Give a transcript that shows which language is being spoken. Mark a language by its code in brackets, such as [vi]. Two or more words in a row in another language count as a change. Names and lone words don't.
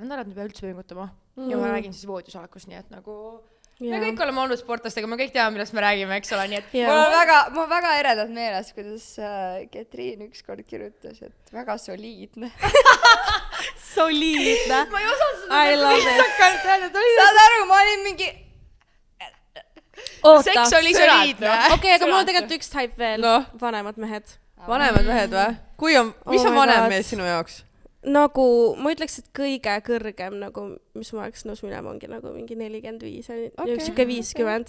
[et] Nad ei pea üldse pingutama. Ja ma räägin siis voodisalakust, nii et nagu... Me kõik oleme olnud sportlastega, me kõik teame, millest me räägime, eks ole, nii et... Mul on väga eredad meeles, kuidas Ketriin ükskord kirjutas, et väga soliidne. Soliidne. Ma ei osanud seda... [en] I love it. [et] Saad aru, ma olin mingi... Seks oli soliidne. Okei, aga mul on tegelikult üks type veel. Vanemad mehed. Vanemad mehed või? Mis on vanem mees sinu jaoks? Nagu, ma ütleks, et kõige kõrgem, nagu, mis ma oleks nõus minema, ongi nagu mingi 45, siuke 50.